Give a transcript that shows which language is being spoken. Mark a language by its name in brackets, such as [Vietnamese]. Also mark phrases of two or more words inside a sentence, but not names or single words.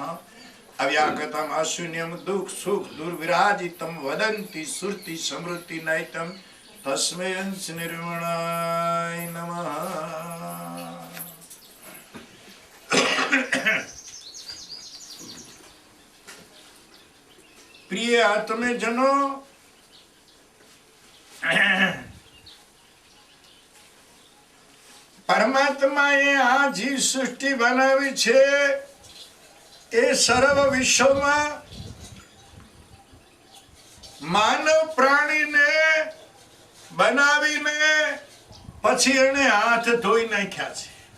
[Sanskrit] अव्याकृतम अशून्यम दुख सुख दुर्विराजितम वदन्ति श्रुति समृद्धि नैतम तस्मै निर्वाणाय नमः। [Gujarati] પ્રિય આત્મજનો, પરમાત્માએ આ જીવ સૃષ્ટિ બનાવી છે એ સર્વ વિશ્વમાં માનવ પ્રાણીને બનાવીને પછી એને હાથ ધોઈ નાખ્યા છે।